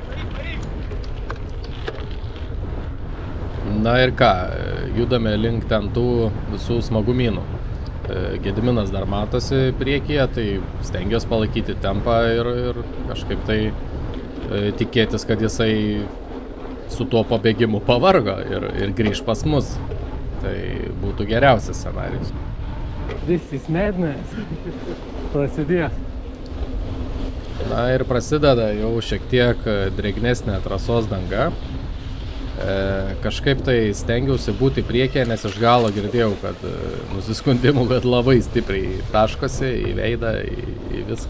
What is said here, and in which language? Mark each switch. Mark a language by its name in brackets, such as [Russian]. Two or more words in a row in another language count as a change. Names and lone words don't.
[Lithuanian] Na ir ką, judame link ten tų visų smagumynų. Gediminas dar matosi priekyje, tai stengiuosi palaikyti tempą ir kažkaip tai tikėtis, kad jisai su tuo pabėgimu pavargo ir grįž pas mus. Tai būtų geriausias scenarijus. [English] This is madness. [Lithuanian] Prasidės. Na ir prasideda jau šiek tiek drėgnesnė trasos danga. Kažkaip tai stengiausi būti priekėje, nes iš galo girdėjau, kad nusiskundimų, kad labai stipriai taškosi į veidą, į viską.